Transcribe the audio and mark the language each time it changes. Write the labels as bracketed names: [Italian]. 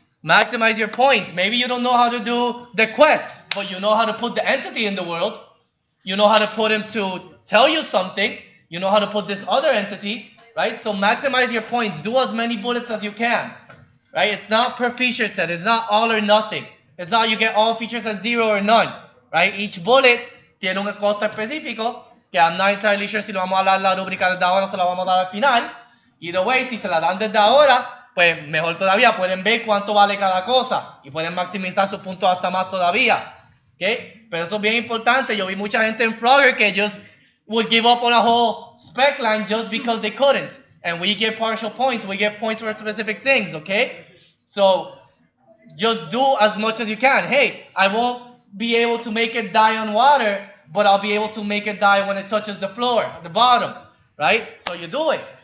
[English] Maximize your points. Maybe you don't know how to do the quest, but you know how to put the entity in the world. You know how to put him to tell you something. You know how to put this other entity. Right? So maximize your points. Do as many bullets as you can. Right? It's not per feature set. It's not all or nothing. It's not you get all features at 0 or none. Right? Each bullet [Spanish] tiene un costo específico que [English] I'm not entirely sure [Spanish] si lo vamos a dar la rúbrica desde ahora o se la vamos a dar al final. [English] Either way, [Spanish] si se la dan desde ahora, pues mejor todavía. Pueden ver cuánto vale cada cosa y pueden maximizar sus puntos hasta más todavía. ¿Okay? Pero eso es bien importante. Yo vi mucha gente en Frogger que [English] just would give up on a whole spec line just because they couldn't. And we get partial points. We get points for specific things. Okay? So just do as much as you can. Hey, I won't be able to make it die on water, but I'll be able to make it die when it touches the floor at the bottom, right? So you do it.